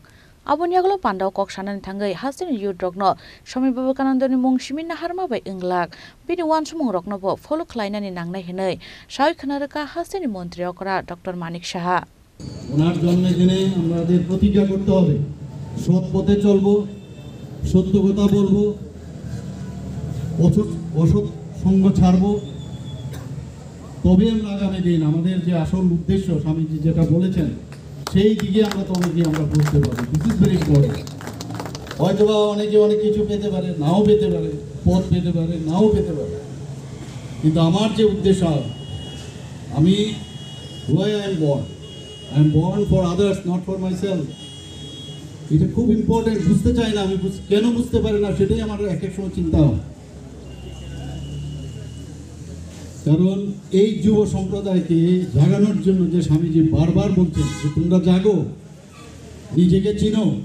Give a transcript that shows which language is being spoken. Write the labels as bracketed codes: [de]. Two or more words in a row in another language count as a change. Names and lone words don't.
[trp] Abon yaglo pandao koksanani thangai hasini yudrokno Swami Vivekanandani mung simin harma bai inglak bini wansumung rokno bo follow khlainani nangnai hinai sai khanaraka hasini মন্ত্রী okra Dr. Manik Shaha. [bn] ওনার জন্মদিনে আমাদের প্রতিজ্ঞা করতে হবে সৎ পথে চলবো সত্য কথা বলবো অসৎ সঙ্গ ছাড়বো তবে আমরা আগামী দিন আমাদের যে আসল উদ্দেশ্য স্বামীজি যেটা বলেছেন সেই দিকে আমরা তবে গিয়ে আমরা বুঝতে পারবো [en] this is very important [bn] হয়তোবা অনেকে অনেক কিছু পেতে পারে নাও পেতে পারে পদ পেতে পারে নাও পেতে পারে কিন্তু আমার যে উদ্দেশ্য আমি [en] why I am born for others not for myself [bn] এটা খুব ইম্পর্টেন্ট বুঝতে চাই না আমি কেন বুঝতে পারি না সেটাই আমার এক এক সময় চিন্তা হয় কারণ এই যুব সম্প্রদায়কে জাগানোর জন্য যে স্বামীজি বারবার বলছেন যে তোমরা জাগো নিজেকে চিনো